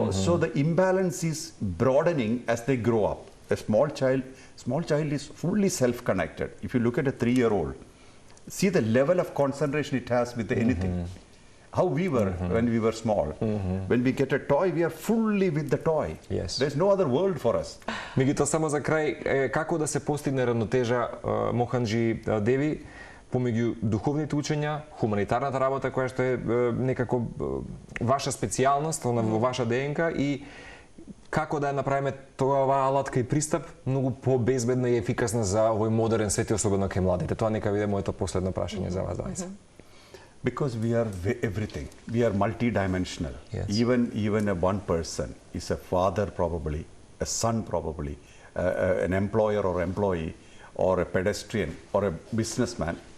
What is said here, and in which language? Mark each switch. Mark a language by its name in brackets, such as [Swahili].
[English] So the imbalance is broadening as they grow up. A small child is fully self-connected. If you look at a 3-year-old, see the level of concentration it has with anything. How we were when we were small. When we get a toy, we are fully with the toy. Yes. There's no other world for us. [Macedonian] Меѓутоа, само за крај, како да се постигне равнотежа, Моханџи, Деви, помеѓу духовните учења, хуманитарната работа која што е некако ваша специјалност, во ваша ДНК, и како да ја направиме оваа алатка и пристап многу по-безбедна и ефикасна за овој модерен свет и особено кај младите? Тоа нека биде моето последно прашање за вас двајца. [English] Because we are everything. We are multidimensional. Yes. Even a one person is a father probably, a son probably, an employer or employee, or a pedestrian or a businessman.